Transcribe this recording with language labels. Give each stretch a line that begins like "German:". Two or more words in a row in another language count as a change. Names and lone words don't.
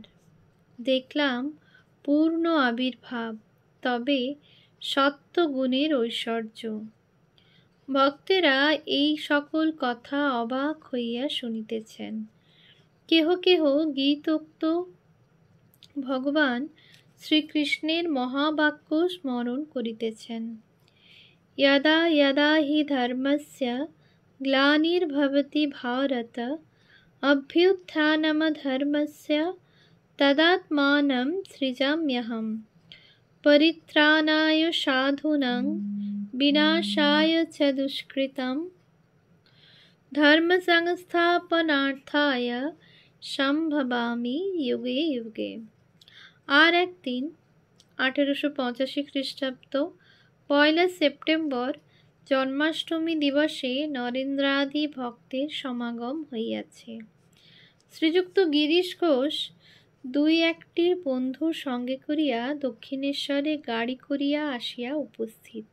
Bangla: দেখলাম পূর্ণ আবির্ভাব, তবে সত্যগুণের ঐশ্বর্য। ভক্তেরা এই সকল কথা অবাক হইয়া শুনিতেছেন। কেহ কেহ গীতোক্ত ভগবান শ্রীকৃষ্ণের মহাবাক্য স্মরণ করিতেছেন।
Sanskrit: यदा यदा हि धर्मस्य ग्लानिर्भवति भारत अभ्युत्थानमधर्मस्य तदात्मानं सृजाम्यहं परित्राणाय साधूनां विनाशाय च दुष्कृतं धर्मसंस्थापनार्थाय সম্ভবামি যুগে যুগে।
Bangla: আর একদিন 1885 খ্রিস্টাব্দ 1 সেপ্টেম্বর জন্মাষ্টমী দিবসে নরেন্দ্রাদি ভক্তের সমাগম হইয়াছে। শ্রীযুক্ত গিরিশ ঘোষ 2-1টি বন্ধু সঙ্গে করিয়া দক্ষিণেশ্বরে গাড়ি করিয়া আসিয়া উপস্থিত।